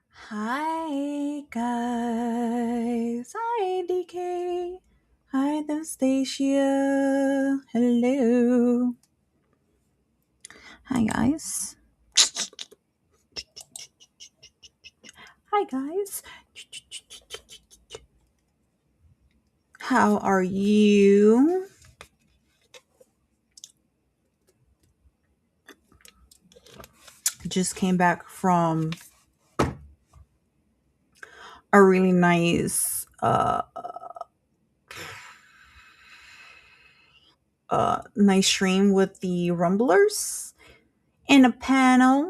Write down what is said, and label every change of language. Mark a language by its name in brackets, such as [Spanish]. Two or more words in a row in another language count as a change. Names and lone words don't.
[English] Hi guys. Hi DK. Hi Anastasia. Hello. Hi guys. Hi guys. How are you? Just came back from a really nice stream with the Rumblers in a panel.